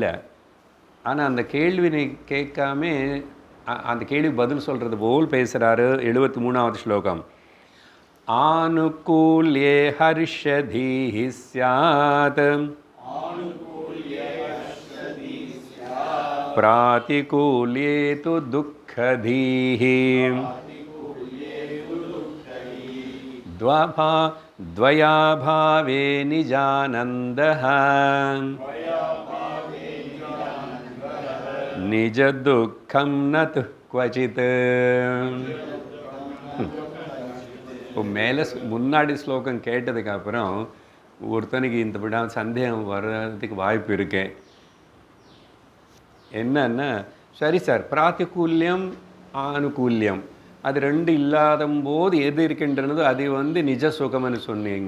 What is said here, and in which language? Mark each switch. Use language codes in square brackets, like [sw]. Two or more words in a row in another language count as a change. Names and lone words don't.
[ta] ஆனால் அந்த கேள்வி கேட்காம அந்த கேள்வி பதில் சொல்கிறது போல் பேசுகிறாரு. 73வது ஸ்லோகம். [sa] आनुकूल्ये हर्षधीः स्यात् प्रातिकूल्ये तु दुःखधीः द्वयाभावे निजानन्दः निज दुःखं न तु क्वचित्. [ta] இப்போ மேலே முன்னாடி ஸ்லோகம் கேட்டதுக்கப்புறம் ஒருத்தனுக்கு இந்த விட சந்தேகம் வர்றதுக்கு வாய்ப்பு இருக்கு. என்னன்னா, சரி சார், பிராத்திகூல்யம் ஆனுகூல்யம் அது ரெண்டு இல்லாத போது எது இருக்கின்றனதோ அது வந்து நிஜ சுகம்னு சொன்னீங்க.